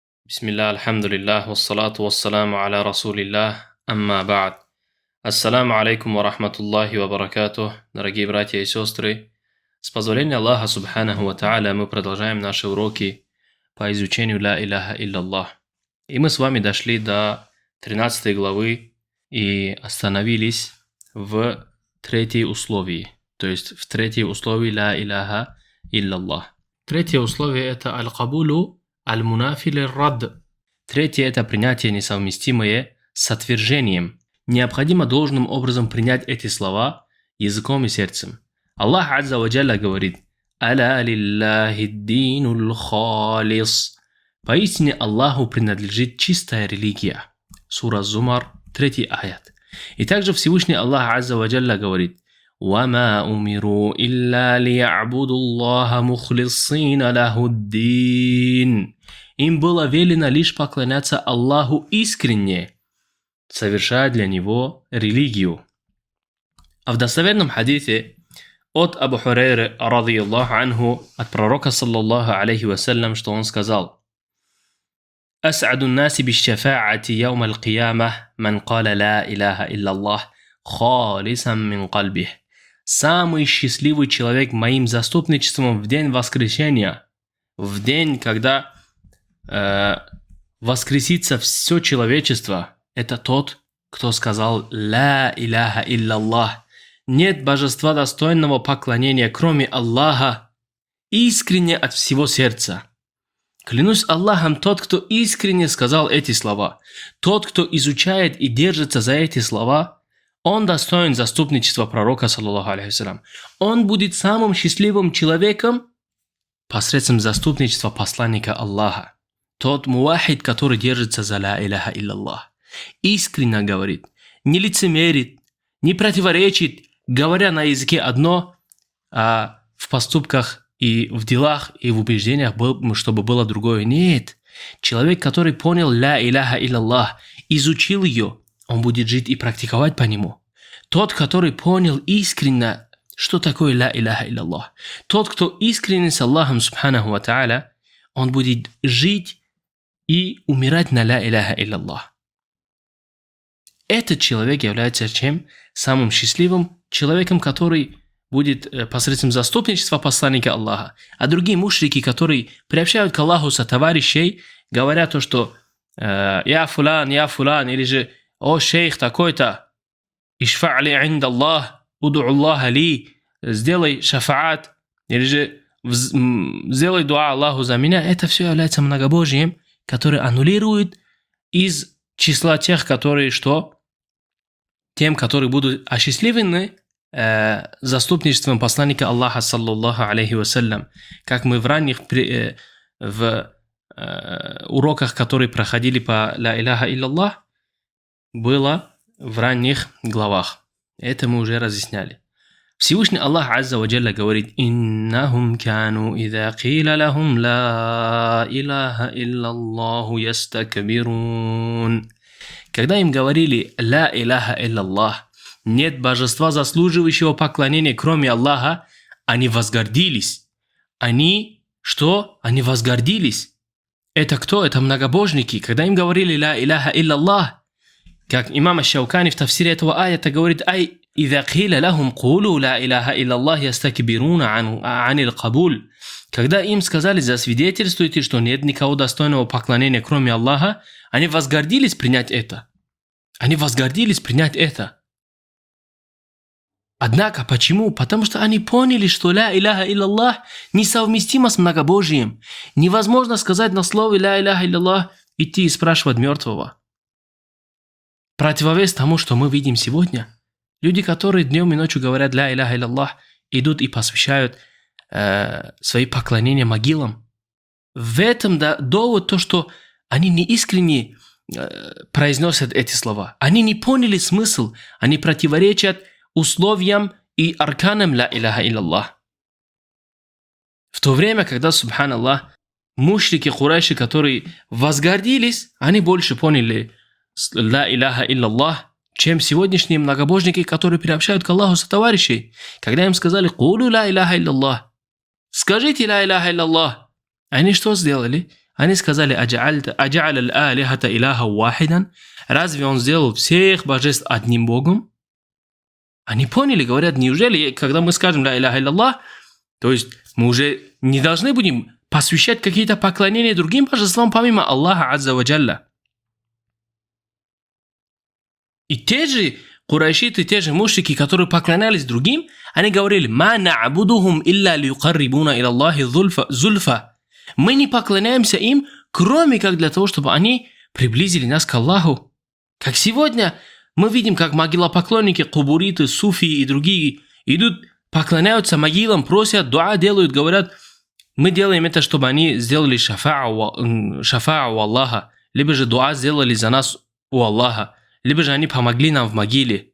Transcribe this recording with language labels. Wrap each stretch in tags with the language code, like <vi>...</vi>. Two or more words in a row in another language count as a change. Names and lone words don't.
<ar>بسم الله، الحمد لله، والصلاة والسلام على رسول الله، أما بعد. السلام عليكم ورحمة الله وبركاته,</ar> <ru>дорогие братья и сестры. С позволения Аллаха</ru> <ar>سبحانه وتعالى</ar> <ru>мы продолжаем наши уроки по изучению</ru> <ar>لا إله إلا الله.</ar> <ru>И мы с вами дошли до 13 главы и остановились в третьей условии, то есть в третьей условии</ru> <ar>لا إله إلا الله.</ar> <ru>Третье условие это</ru> <ar>القبول المنافي رد.</ar> <ru>Третье – это принятие несовместимое с отвержением. Необходимо должным образом принять эти слова языком и сердцем. Аллах</ru> <ar>عز وجل</ar> <ru>говорит:</ru> <ar>«ألا لله الدين الخالص».</ar> <ru>Поистине Аллаху принадлежит чистая религия. Сура Зумар, 3 аят. И также Всевышний Аллах</ru> <ar>عز وجل</ar> <ru>говорит:</ru> <ar>«وما أمروا إلا ليعبدوا الله مخلصين له الدين».</ar> <ru>Им было велено лишь поклоняться Аллаху искренне, совершая для Него религию. А в достоверном хадисе от Абу Хурайры,</ru> <ar>رضي الله عنه,</ar> <ru>от пророка,</ru> <ar>صلى الله عليه وسلم,</ar> <ru>что он сказал:</ru> <ar>«أسعد الناس بالشفاعة يوم القيامة من قال لا إله إلا الله خالصا من قلبه».</ar> <ru>Самый счастливый человек моим заступничеством в день воскресения, в день, когда воскресится все человечество, это тот, кто сказал</ru> <ar>«لا إله إلا الله».</ar> <ru>Нет божества достойного поклонения, кроме Аллаха, искренне от всего сердца. Клянусь Аллахом, тот, кто искренне сказал эти слова, тот, кто изучает и держится за эти слова, он достоин заступничества пророка,</ru> <ar>صلى الله عليه وسلم.</ar> <ru>Он будет самым счастливым человеком посредством заступничества посланника Аллаха. Тот муахид, который держится за</ru> <ar>لا إله إلا الله,</ar> <ru>искренне говорит, не лицемерит, не противоречит, говоря на языке одно, а в поступках и в делах и в убеждениях, чтобы было другое. Нет. Человек, который понял</ru> <ar>لا إله إلا الله,</ar> <ru>изучил ее, он будет жить и практиковать по нему. Тот, который понял искренне, что такое</ru> <ar>لا إله إلا الله,</ar> <ru>тот, кто искренне с Аллахом</ru> <ar>سبحانه وتعالى,</ar> <ru>он будет жить и умирать на</ru> <ar>لا إله إلا الله.</ar> <ru>Этот человек является чем? Самым счастливым человеком, который будет посредством заступничества посланника Аллаха. А другие мушрики, которые приобщают к Аллаху сотоварищей, говорят то, что я фулан, или же «О шейх такой-то,</ru> <ar>اشفع لي عند الله، ادع الله لي»,</ar> <ru>сделай шафаат, или же сделай дуа Аллаху за меня. Это все является многобожием, который аннулирует из числа тех, которые что? Тем, которые будут осчастливлены заступничеством посланника Аллаха,</ru> <ar>صلى الله عليه وسلم.</ar> <ru>Как мы в ранних уроках, которые проходили по</ru> <ar>لا إله إلا الله,</ar> <ru>было в ранних главах. Это мы уже разъясняли. Всевышний Аллах</ru> <ar>عز وجل</ar> <ru>говорит:</ru> <ar>«إنهم كانوا إذا قيل لهم لا إله إلا الله يستكبرون».</ar> <ru>Когда им говорили</ru> <ar>«لا إله إلا الله»,</ar> <ru>нет божества, заслуживающего поклонения, кроме Аллаха, они возгордились. Они что? Они возгордились. Это кто? Это многобожники. Когда им говорили</ru> <ar>«لا إله إلا الله»,</ar> <ru>как имам аш-Шаукани в тафсире этого аята говорит: «Ай,</ru> <ar>إذا قيل لهم قولوا لا إله إلا الله يستكبرون عن القبول».</ar> <ru>Когда им сказали: засвидетельствуйте, что нет никого достойного поклонения, кроме Аллаха, они возгордились принять это. Они возгордились принять это. Однако, почему? Потому что они поняли, что</ru> <ar>لا إله إلا الله</ar> <ru>несовместимо с многобожием. Невозможно сказать на слове</ru> <ar>لا إله إلا الله,</ar> <ru>идти и спрашивать мертвого. Противовес тому, что мы видим сегодня. Люди, которые днем и ночью говорят</ru> <ar>«لا إله إلا الله»,</ar> <ru>идут и посвящают свои поклонения могилам. В этом довод то, что они не искренне произносят эти слова. Они не поняли смысл. Они противоречат условиям и арканам</ru> <ar>«لا إله إلا الله».</ar> <ru>В то время, когда, субханаллах, мушрики Курайши, которые возгордились, они больше поняли</ru> <ar>«لا إله إلا الله»,</ar> <ru>чем сегодняшние многобожники, которые приобщают к Аллаху сотоварищей. Когда им сказали</ru> <ar>«قولوا لا إله إلا الله»,</ar> <ru>скажите</ru> <ar>«لا إله إلا الله»,</ar> <ru>они что сделали? Они сказали:</ru> <ar>«أجعل الآلهة إلها واحدا?»</ar> <ru>Разве он сделал всех божеств одним Богом? Они поняли, говорят: неужели, когда мы скажем</ru> <ar>«لا إله إلا الله»,</ar> <ru>то есть мы уже не должны будем посвящать какие-то поклонения другим божествам, помимо Аллаха</ru> <ar>عز وجل.</ar> <ru>И те же курайшиты, те же мушрики, которые поклонялись другим, они говорили:</ru> <ar>«ما نعبدهم إلا ليقربونا إلى الله زلفى».</ar> <ru>Мы не поклоняемся им, кроме как для того, чтобы они приблизили нас к Аллаху. Как сегодня мы видим, как могилопоклонники, кубуриты, суфии и другие идут, поклоняются могилам, просят, дуа делают, говорят: мы делаем это, чтобы они сделали шафа'у у Аллаха, либо же дуа сделали за нас у Аллаха, либо же они помогли нам в могиле.</ru>